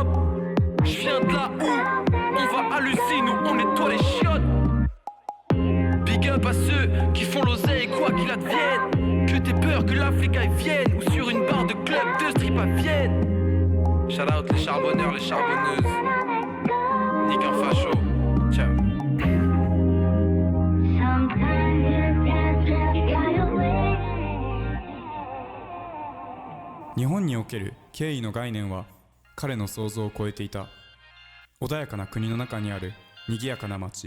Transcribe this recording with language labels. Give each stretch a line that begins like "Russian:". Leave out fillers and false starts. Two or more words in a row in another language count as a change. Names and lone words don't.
French: Je viens de là où on va halluciner, nous on nettoie les chiottes.
English: Big up
French: à ceux qui font l'oseille quoi qu'il advienne. Que t'aies peur que l'Afrique vienne ou sur une barre de club de strip à Vienne.
English: Shout out
French: les charbonneurs, les charbonneuses. Nique un facho. Ciao.
Japanese: 日本における敬意の概念は彼の想像を超えていた。穏やかな国の中にある賑やかな街。